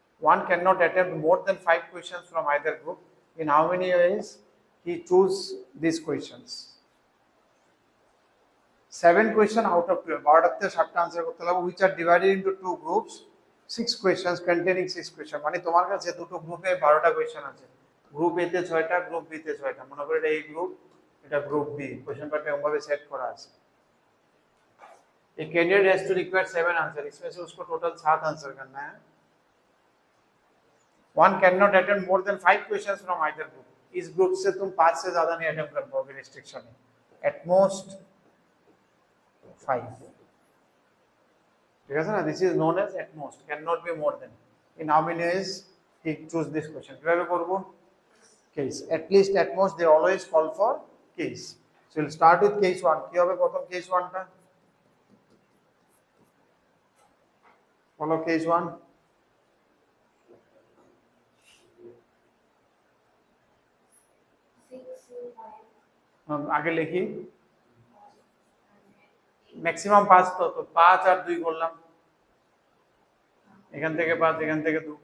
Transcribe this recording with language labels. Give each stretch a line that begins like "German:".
English: One cannot attempt more than 5 questions from either group. In how many ways he choose these questions? 7 question out of 12,
Bangla: 12টাতে 7টা answer করতে হবে,
English: which are divided into 2 groups, 6 questions containing 6 questions.
Bangla: মানে তোমার কাছে দুটো গ্রুপে 12টা question আছে, group এ তে 6টা, গ্রুপ বি তে 6টা। মনে করে এটা এই গ্রুপ, এটা গ্রুপ বি, কোশ্চেন পেপারটা এমনভাবে সেট করা আছে।
English: एक candidate has to require 7 answer,
Hindi: इसमें से उसको टोटल 7 आंसर करना है।
English: one can not attempt more than 5 questions from either group,
Hindi: इस ग्रुप से तुम 5 से ज्यादा नहीं अटेम्प्ट कर पाओगे, रिस्ट्रिक्शन है,
English: at most 5,
Bangla: ঠিক আছে না?
English: This is known as at most, can not be more than. In how many ways he choose this question?
Bangla: কিভাবে করব?
English: Case, at least at most they always call for case. So we'll start with case 1.
Bangla: কি হবে প্রথম case 1টা? বলো case 1। আগে লিখি, maximum 5, তো 5 আর 2 করলাম, এখান থেকে 5, এখান থেকে 2।